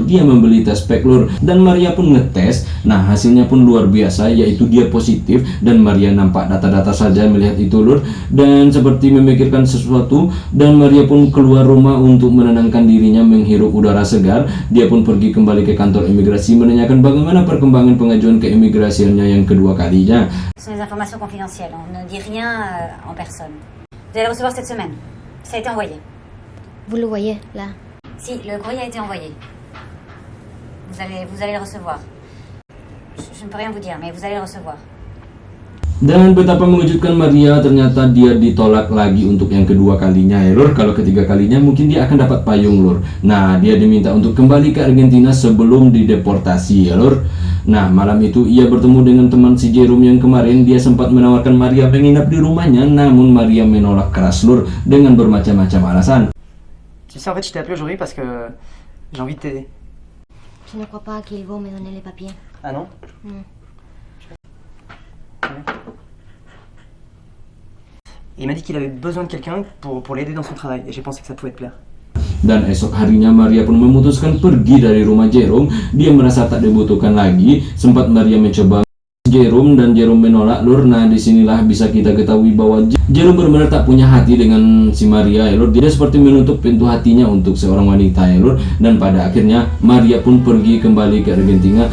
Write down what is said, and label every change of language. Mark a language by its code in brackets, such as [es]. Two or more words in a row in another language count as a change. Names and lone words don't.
[id] Dia membeli tes pack lur, dan Maria pun ngetes. Nah, hasilnya pun luar biasa, yaitu dia positif, dan Maria nampak data-data saja melihat itu lur, dan seperti memikirkan sesuatu, dan Maria pun keluar rumah untuk menenangkan dirinya, menghirup udara segar. Dia pun pergi kembali ke kantor imigrasi menanyakan bagaimana perkembangan pengajuan keimigrasiannya yang kedua kalinya. [fr] Ce sont des informations confidentielles, on ne dit rien en personne. Vous allez le recevoir cette semaine. Ça a été envoyé. Vous le voyez, là. Si, le courrier a été envoyé. Vous allez le recevoir. Je ne peux rien vous dire, mais vous allez le recevoir. [id] Dan betapa mengejutkan Maria, ternyata dia ditolak lagi untuk yang kedua kalinya ya lur. Kalau ketiga kalinya mungkin dia akan dapat payung lur. Nah, dia diminta untuk kembali ke Argentina sebelum dideportasi ya lur. Nah, malam itu ia bertemu dengan teman si Jerome yang kemarin. Dia sempat menawarkan Maria menginap di rumahnya, namun Maria menolak keras lur dengan bermacam-macam alasan. [fr] Tu sais, en fait, je t'ai appelé aujourd'hui parce que j'ai envie de t'aider. Je ne crois pas qu'ils vont me donner les papiers. Ah non? Il m'a dit qu'il avait besoin de quelqu'un pour l'aider dans son travail, et j'ai pensé que ça pouvait te plaire. [id] Dan esok harinya Maria pun memutuskan pergi dari rumah Jerome. Dia merasa tak dibutuhkan lagi. Sempat Maria mencoba Jerome dan Jerome menolak lur. Nah, disinilah bisa kita ketahui bahwa Jerome benar-benar tak punya hati dengan si Maria ya lur. Dia seperti menutup pintu hatinya untuk seorang wanita ya lur. Dan pada akhirnya Maria pun pergi kembali ke Argentina.